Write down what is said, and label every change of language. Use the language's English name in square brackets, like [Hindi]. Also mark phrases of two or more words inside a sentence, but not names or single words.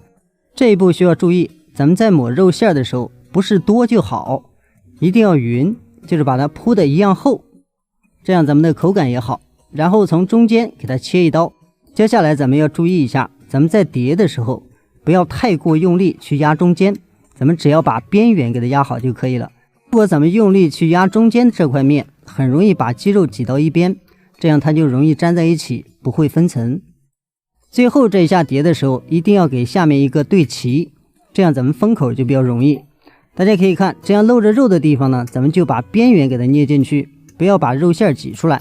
[Chinese] 這一步需要注意，咱們在抹肉餡的時候，不是多就好，一定要勻，就是把它鋪的一樣厚，這樣咱們的口感也好。然後從中間給它切一刀。接下來咱們要注意一下，咱們在疊的時候，不要太過用力去壓中間，咱們只要把邊緣給它壓好就可以了。如果咱們用力去壓中間這塊面，很容易把雞肉擠到一邊，這樣它就容易粘在一起，不會分層。最後這一下疊的時候，一定要給下面一個對齊，這樣咱們封口就比較容易。大家可以看，這樣露着肉的地方呢，咱們就把邊緣給它捏進去，不要把肉餡擠出來。